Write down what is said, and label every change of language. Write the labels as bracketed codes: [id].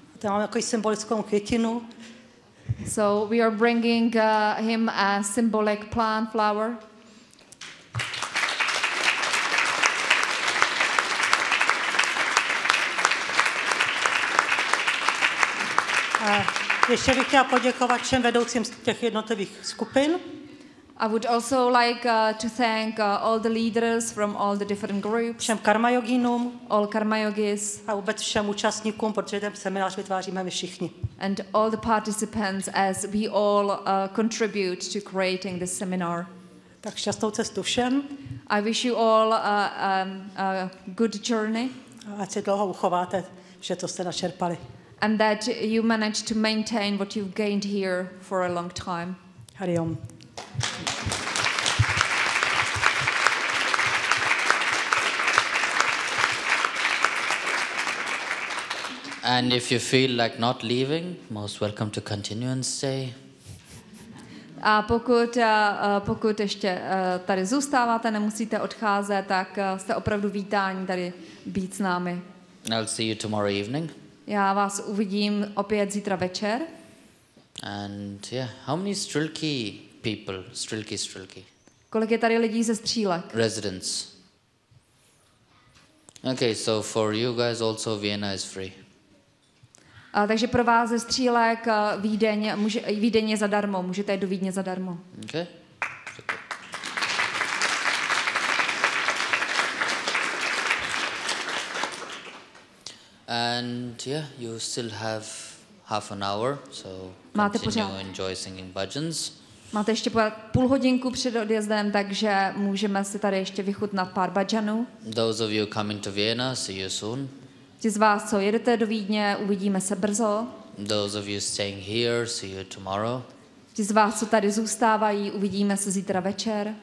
[cs] To máme jako symbolickou květinu. [en] So we are bringing him a symbolic plant flower. [cs] Ještě bych chtěla poděkovat všem vedoucím těch jednotlivých skupin. [en] I would also like to thank all the leaders from all the different groups. [cs] Všem karma yoginům, [en] all karma yogis. [cs] A vůbec všem účastníkům, protože ten seminář vytváříme my všichni. [en] And all the participants as we all contribute to creating this seminar. [cs] Tak šťastnou cestu všem. [en] I wish you all a good journey. [cs] Ať se dlouho uchováte, že to jste načerpali. [en] And that you manage to maintain what you've gained here for a long time. Hari Om. And if you feel like not leaving, most welcome to continue and stay. [cs] A pokud, pokud ještě tady zůstáváte, nemusíte odcházet, tak jste opravdu vítáni tady být s námi. [en] I'll see you tomorrow evening. [cs] Já vás uvidím opět zítra večer. [en] And yeah, how many Strilky people? Strilky. [cs] Kolik je tady lidí ze Střílek? [en] Residents. Okay, so for you guys also Vienna is free. [cs] Takže pro vás ze Střílek Vídeň je zadarmo, můžete jít do Vídně zadarmo. [en] Okay. And yeah, you still have half an hour, so [cs] máte [en] continue pořád. Enjoy singing bhajans. [cs] Máte ještě půl hodinku před odjezdem, takže můžeme si tady ještě vychutnat pár bhajanů. [en] Those of you coming to Vienna, see you soon. [cs] Ti z vás, co jedete do Vídně, uvidíme se brzo. [en] Those of you staying here, see you tomorrow. [cs] Ti z vás, co tady zůstávají, uvidíme se zítra večer.